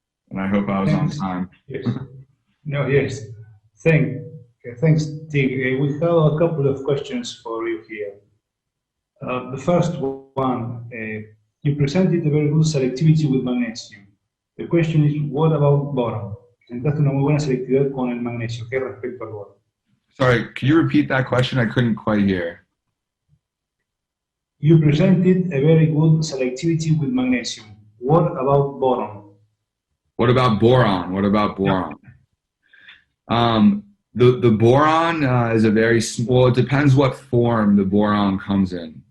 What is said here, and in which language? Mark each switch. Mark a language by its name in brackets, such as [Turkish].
[English] And I hope I was on time. Yes. No, yes. Thanks, Teague. We have a couple of questions for you here. The first one, you presented a very good selectivity with magnesium. The question is, what about boron? [Spanish] Presentaste una muy buena selectividad con el magnesio. ¿Qué respecto al boron? [English] Sorry, could you repeat that question? I couldn't quite hear. You presented a very good selectivity with magnesium. What about boron? What about boron? What about boron? The boron is a very small, it depends what form the boron comes in.